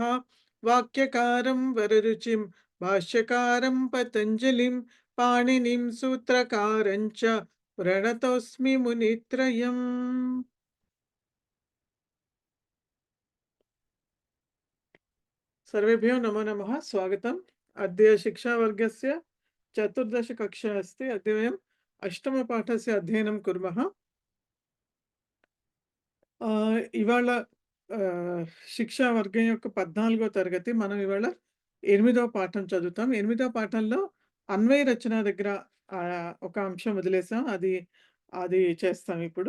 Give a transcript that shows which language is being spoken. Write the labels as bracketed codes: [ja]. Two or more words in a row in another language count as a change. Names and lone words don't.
[sa] वाक्यकारं वररुचिं भाष्यकारं पतञ्जलिं पाणिनिं सूत्रकारं च प्रणतोऽस्मि मुनित्रयम्. सर्वेभ्यो नमो नमः. स्वागतम्. अद्य शिक्षावर्गस्य चतुर्दश कक्षा अस्ति. अद्य वयम् अष्टमपाठस्य अध्ययनं कुर्मः. [te] ఇవాళ శిక్షా వర్గం యొక్క 14వ తరగతి. మనం ఇవాళ 8వ పాఠం చదువుతాం. 8వ పాఠంలో అన్వయ రచన దగ్గర ఒక అంశం వదిలేసాం. అది చేస్తాం ఇప్పుడు.